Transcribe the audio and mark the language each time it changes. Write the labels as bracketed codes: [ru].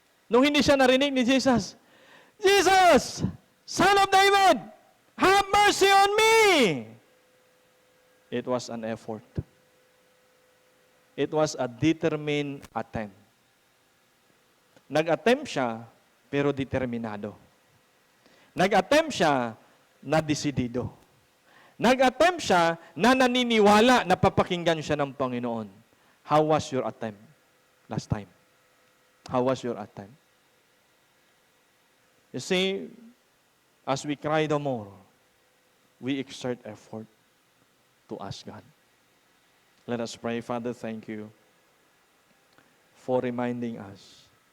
[tl] Nung hindi siya narinig ni Jesus, [en] Jesus, Son of David, have mercy on me. It was an effort. It was a determined attempt. [tl] Nag-attempt siya, pero determinado. Nag-attempt siya na desidido. Nag-attempt siya na naniniwala na papakinggan siya ng Panginoon. [en] How was your attempt last time? How was your attempt? You see, as we cry the more, we exert effort to ask God. Let us pray. Father, thank you for reminding us.